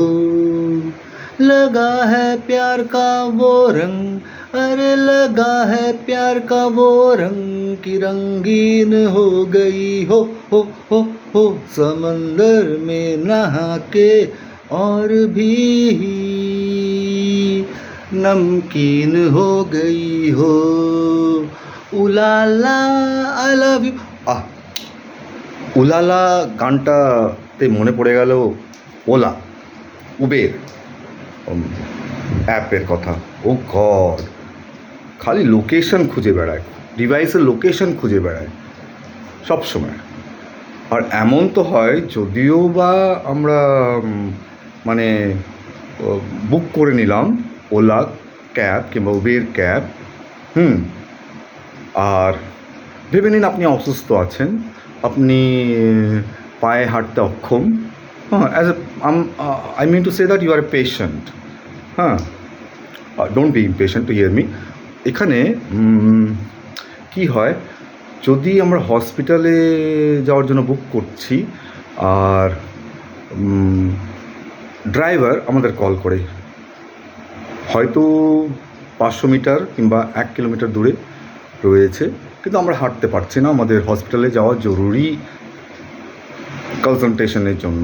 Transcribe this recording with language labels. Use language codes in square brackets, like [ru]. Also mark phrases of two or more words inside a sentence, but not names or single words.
[hi] लगा है प्यार का वो रंग, अरे लगा है प्यार का वो रंग कि रंगीन हो गई हो हो समंदर में नहा के और भी नमकीन हो गई हो। [en] उलाला I love you. [bn] উলালা গানটাতে মনে পড়ে গেল ওলা, উবের অ্যাপের কথা। [en] oh God, [bn] খালি লোকেশন খুঁজে বেড়ায়, ডিভাইসের লোকেশন খুঁজে বেড়ায় সব সময়। আর এমন তো হয়, যদিও বা আমরা মানে বুক করে নিলাম ওলা ক্যাব কিংবা উবের ক্যাব, আর ভেবে নিন আপনি অসুস্থ আছেন, আপনি পায়ে হাঁটতে অক্ষম, [en] as I mean to say that you are a patient. don't be impatient to hear me. [bn] এখানে কি হয়, যদি আমরা হসপিটালে যাওয়ার জন্য বুক করছি আর ড্রাইভার আমাদের কল করে, হয়তো 500 মিটার কিংবা 1 কিলোমিটার দূরে রয়েছে, কিন্তু আমরা হাঁটতে পারছি না, আমাদের হসপিটালে যাওয়া জরুরি কনসালটেশনের জন্য।